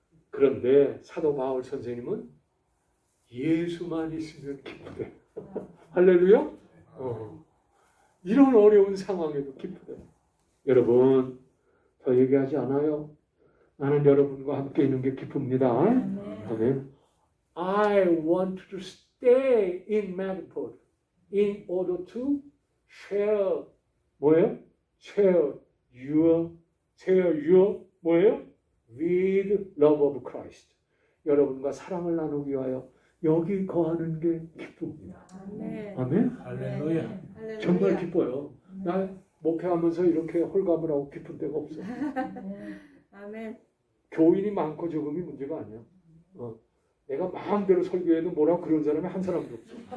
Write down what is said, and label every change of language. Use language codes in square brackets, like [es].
[ko] 그런데 사도 바울 선생님은 예수만 있으면 기쁘대. 할렐루야. 이런 어려운 상황에도 기쁘대. 여러분, 더 얘기하지 않아요. 나는 여러분과 함께 있는 게 기쁩니다. 아멘. [en] I want to stay in Madport in order to share [ko] 뭐예요? [en] share your [ko] 뭐예요? [en] with love of Christ. [ko] 여러분과 사랑을 나누기 위하여 여기 거하는 게 기쁩니다. 아멘. 할렐루야. 정말 기뻐요. 나 목회하면서 이렇게 홀감을 하고 기쁜 데가 없어. 아멘. 교인이 많고 적음이 문제가 아니야. 내가 마음대로 설교해도 뭐라고 그런 사람이 한 사람도 없어.